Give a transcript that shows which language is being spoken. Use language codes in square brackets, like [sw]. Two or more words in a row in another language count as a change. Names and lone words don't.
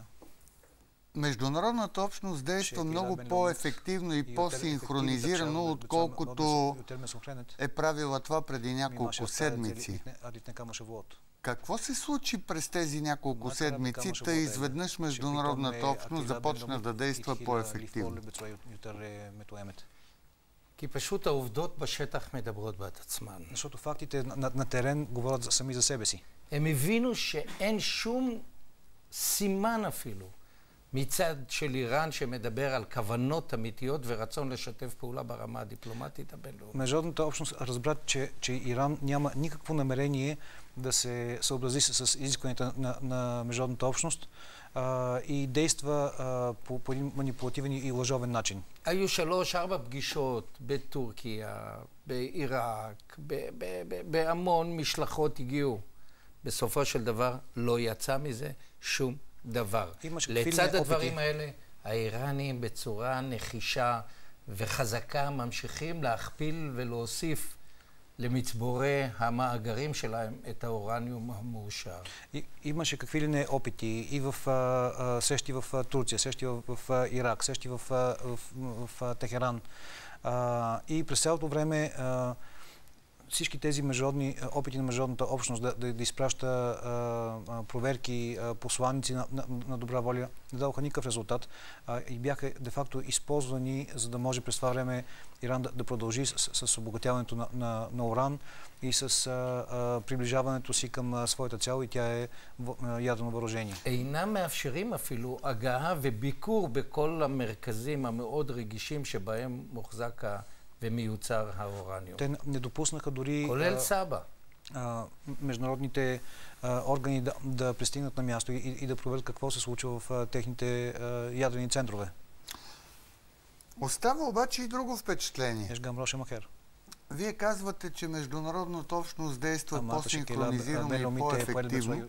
[bg] Международната общност действа много по-ефективно и по-синхронизирано, отколкото е правила това преди няколко седмици. Какво се случи през тези няколко седмици, та изведнъж международната общност започна да действа по-ефективно? [he] כי פשוט העובדות בשטח מדברות בעד עצמן. [bg] защото фактите на терен говорят сами за себе си. [he] הם הבינו שאין שום סימן אפילו מצד של איראן שמדבר על כוונות אמיתיות ורצון לשתף פעולה ברמה הדיפלומטית הבינלאומית. [bg] Международната общност разбра, че Иран няма никакво намерение да се съобрази с изискванията на международната общност и действа по един манипулативен и лъжовен начин. [he] היו 3-4 פגישות בטורקיה, בעיראק, בהמון משלחות הגיעו. בסופו של דבר לא יצא מזה שום דבר. לצד הדברים האלה, האיראנים בצורה נחישה וחזקה ממשיכים להכפיל ולהוסיף למצבורי המאגרים שלהם את האורניום המאושר. [bg] Имаше какви ли не опити и в срещи в Турция, срещи в Ирак, срещи в Техеран. И през цялото време всички тези международни опити на международната общност да изпраща проверки, посланици на добра воля, не дадоха никакъв резултат и бяха де-факто използвани, за да може през това време Иран да продължи с обогатяването на уран и с приближаването си към своята цел, и тя е ядрено въоръжение. [he] אינם מאפשרים אפילו הגעה וביקור בכל המרכזים המאוד רגישים שבהם מוחזק ומיוצר האורניום. [bg] Те не допуснаха дори [he] כולל סבא. [bg] Международните органи да пристигнат на място и да проверят какво се случва в техните ядрени центрове. Остава обаче и друго впечатление. Вие казвате, че международната общност действа по-синхронизирано и по-ефективно.